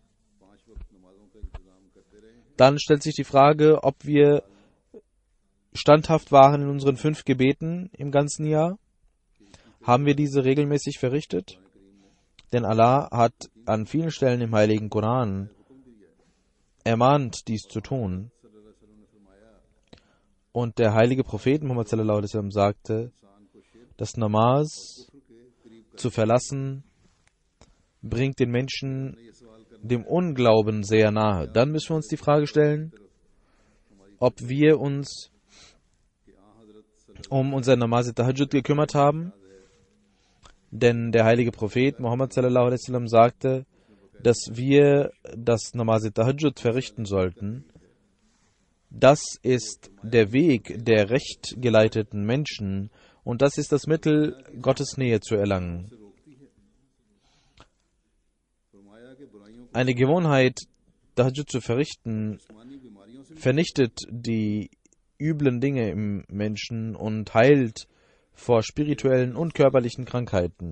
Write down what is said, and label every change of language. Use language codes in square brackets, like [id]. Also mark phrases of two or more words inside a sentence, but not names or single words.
[de] Dann stellt sich die Frage, ob wir standhaft waren in unseren 5 Gebeten im ganzen Jahr. Haben wir diese regelmäßig verrichtet? Denn Allah hat an vielen Stellen im Heiligen Koran ermahnt, dies zu tun. Und der heilige Prophet Muhammad [ar] صلى الله عليه وسلم [de] sagte, das Namaz zu verlassen bringt den Menschen dem Unglauben sehr nahe. Dann müssen wir uns die Frage stellen, ob wir uns um unser [ur] نماز تہجد [de] gekümmert haben. Denn der heilige Prophet Muhammad [ar] صلى الله عليه وسلم [de] sagte, dass wir das [ur] نمازِ تہجد [de] verrichten sollten. Das ist der Weg der recht geleiteten Menschen und das ist das Mittel, Gottes Nähe zu erlangen. Eine Gewohnheit, Tahajjud zu verrichten, vernichtet die üblen Dinge im Menschen und heilt vor spirituellen und körperlichen Krankheiten.